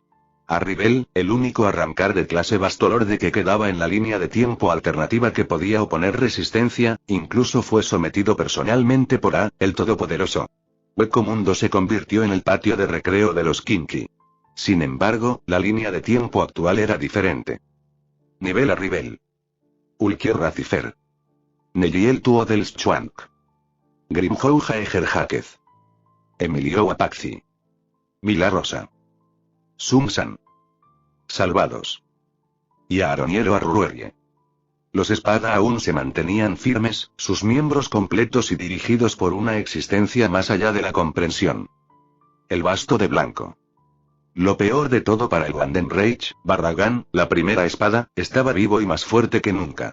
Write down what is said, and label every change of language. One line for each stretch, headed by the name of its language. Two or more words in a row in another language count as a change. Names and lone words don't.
Spanish: Arribel, el único arrancar de clase Bastolorde que quedaba en la línea de tiempo alternativa que podía oponer resistencia, incluso fue sometido personalmente por A, el Todopoderoso. Hueco Mundo se convirtió en el patio de recreo de los Kinky. Sin embargo, la línea de tiempo actual era diferente. Nivel Arribel. Ulquier Racifer. Neyiel Tuodel Schwank. Grimhouja Eger Jáquez. Emilio Apaxi. Mila Rosa. Sumsan. Salvados. Y Aaroniero Arruerie. Los espada aún se mantenían firmes, sus miembros completos y dirigidos por una existencia más allá de la comprensión. El basto de blanco. Lo peor de todo para el Wandenreich, Barragán, la primera espada, estaba vivo y más fuerte que nunca.